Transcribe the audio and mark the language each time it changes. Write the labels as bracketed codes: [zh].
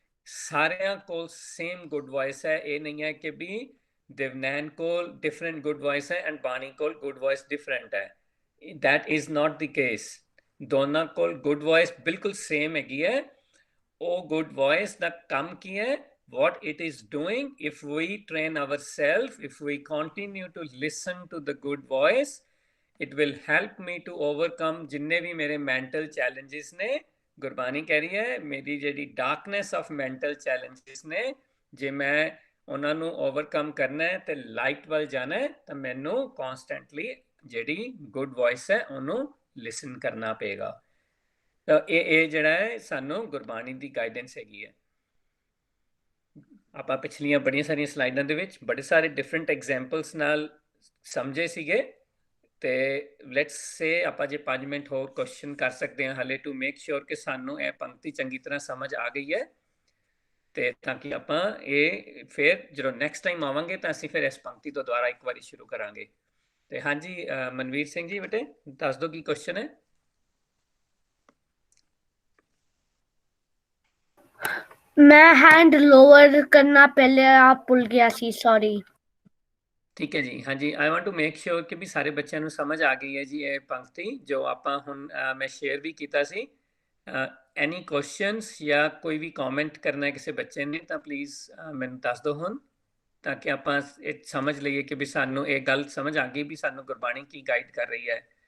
[pa] ਸਾਰਿਆਂ ਕੋਲ same good voice ਹੈ। ਇਹ ਨਹੀਂ ਹੈ ਕਿ ਵੀ ਦਿਵਨੈਨ ਕੋਲ ਡਿਫਰੈਂਟ ਗੁੱਡ ਵੌਇਸ ਹੈ ਐਂਡ ਬਾਣੀ ਕੋਲ ਗੁੱਡ ਵੌਇਸ ਡਿਫਰੈਂਟ ਹੈ। [en] That is not the case. [pa] ਦੋਨਾਂ ਕੋਲ ਗੁੱਡ ਵੌਇਸ ਬਿਲਕੁਲ ਸੇਮ ਹੈਗੀ ਹੈ। ਉਹ ਗੁੱਡ ਵੌਇਸ ਦਾ ਕੰਮ ਕੀ ਹੈ, [en] what it is doing. If we train ourselves, if we continue to listen to the good voice, it will help me to overcome [pa] जिन्ने भी मेरे mental challenges ने. [hi] गुरबानी कह रही है मेरी [pa] ਜਿਹੜੀ darkness of mental challenges ਨੇ, ਜੇ ਮੈਂ ਉਹਨਾਂ ਨੂੰ ਓਵਰਕਮ ਕਰਨਾ ਹੈ ਤੇ ਲਾਈਟ ਵੱਲ ਜਾਣਾ ਹੈ ਤਾਂ ਮੈਨੂੰ ਕਨਸਟੈਂਟਲੀ ਜਿਹੜੀ ਗੁੱਡ ਵੌਇਸ ਹੈ ਉਹਨੂੰ ਲਿਸਨ ਕਰਨਾ ਪਏਗਾ. ਤਾਂ ਇਹ ਜਿਹੜਾ ਹੈ ਸਾਨੂੰ ਗੁਰਬਾਣੀ ਦੀ ਗਾਈਡੈਂਸ ਹੈਗੀ ਹੈ. ਆਪਾਂ ਪਿਛਲੀਆਂ ਬੜੀਆਂ ਸਾਰੀਆਂ ਸਲਾਈਡਾਂ ਦੇ ਵਿੱਚ ਬੜੇ ਸਾਰੇ ਡਿਫਰੈਂਟ ਐਗਜ਼ਾਮਪਲਸ ਨਾਲ ਸਮਝੇ ਸੀਗੇ ਤੇ ਲੈਟਸ ਸੇ ਆਪਾਂ ਜੇ 5 ਮਿੰਟ ਹੋਰ ਕੁਐਸਚਨ ਕਰ ਸਕਦੇ ਹਾਂ ਹਲੇ ਟੂ ਮੇਕ ਸ਼ੋਰ ਕਿ ਸਾਨੂੰ ਇਹ ਪੰਕਤੀ ਚੰਗੀ ਤਰ੍ਹਾਂ ਸਮਝ ਆ ਗਈ ਹੈ ਤੇ ਤਾਂ ਕਿ ਆਪਾਂ ਇਹ ਫਿਰ ਜਦੋਂ ਨੈਕਸਟ ਟਾਈਮ ਆਵਾਂਗੇ ਤਾਂ ਅਸੀਂ ਫਿਰ ਇਸ ਪੰਕਤੀ ਤੋਂ ਦੁਬਾਰਾ ਇੱਕ ਵਾਰੀ ਸ਼ੁਰੂ ਕਰਾਂਗੇ. ਤੇ ਹਾਂਜੀ ਮਨਵੀਰ ਸਿੰਘ ਜੀ ਬੇਟੇ ਦੱਸ ਦਿਓ ਕੀ ਕੁਐਸਚਨ ਹੈ. मैं हैंड लोअर करना पहले आप भूल गया सी, सॉरी. ਠੀਕ ਹੈ ਜੀ. ਹਾਂਜੀ [en] I want to make sure [pa] ਕਿ ਵੀ ਸਾਰੇ ਬੱਚਿਆਂ ਨੂੰ ਸਮਝ ਆ ਗਈ ਹੈ ਜੀ ਇਹ ਪੰਕਤੀ ਜੋ ਆਪਾਂ ਹੁਣ ਮੈਂ ਸ਼ੇਅਰ ਵੀ ਕੀਤਾ ਸੀ. ਐਨੀ ਕੁਐਸਚਨਸ ਜਾਂ ਕੋਈ ਵੀ ਕਮੈਂਟ ਕਰਨਾ ਹੈ ਕਿਸੇ ਬੱਚੇ ਨੇ ਤਾਂ ਪਲੀਜ਼ ਮੈਨੂੰ ਦੱਸ ਦਿਓ ਹੁਣ ਤਾਂ ਕਿ ਆਪਾਂ ਇਹ ਸਮਝ ਲਈਏ ਕਿ ਵੀ ਸਾਨੂੰ ਇਹ ਗੱਲ ਸਮਝ ਆ ਗਈ ਵੀ ਸਾਨੂੰ ਗੁਰਬਾਣੀ ਕੀ ਗਾਈਡ ਕਰ ਰਹੀ ਹੈ.